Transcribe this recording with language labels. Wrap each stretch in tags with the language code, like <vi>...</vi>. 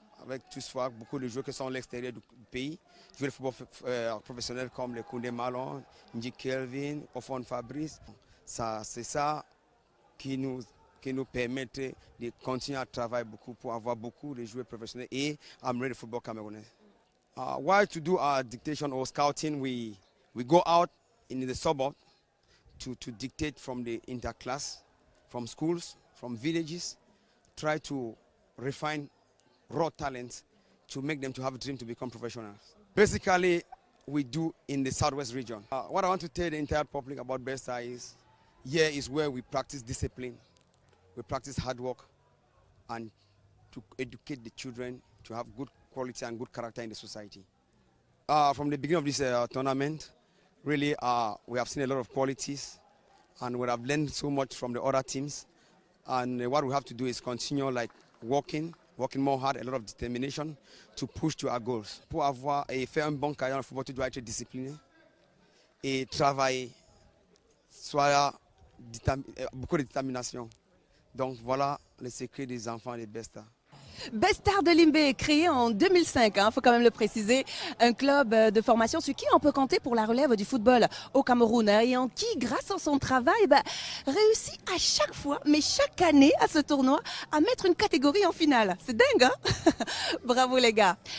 <fr>Avec toutefois beaucoup de joueurs qui sont à l'extérieur du pays, joueurs de football professionnels comme les Koundé Malon, Ndi Kelvin, Ofon Fabrice. C'est ça qui nous permettent de continuer à travailler beaucoup pour avoir beaucoup de joueurs professionnels et améliorer le football camerounais.</fr> <en>While to do our dictation or scouting, we go out in the suburb to dictate from the interclass, from schools, from villages, try to refine raw talents to make them to have a dream to become professionals. Basically, we do in the southwest region. What I want to tell the entire public about Besta is, here is where we practice discipline. We practice hard work and to educate the children to have good quality and good character in the society. From the beginning of this tournament, really we have seen a lot of qualities and we have learned so much from the other teams. And what we have to do is continue like working more hard, a lot of determination to push to our goals.</en> <fr>Pour faire un bon carrière en football, tu dois être discipliné et travailler, soit beaucoup de détermination. Donc voilà le secret des enfants des Bestas. Bestar de Limbé, créé en 2005, faut quand même le préciser, un club de formation sur qui on peut compter pour la relève du football au Cameroun et en qui, grâce à son travail, réussit à chaque fois, mais chaque année à ce tournoi, à mettre une catégorie en finale. C'est dingue, hein? Bravo les gars.</fr>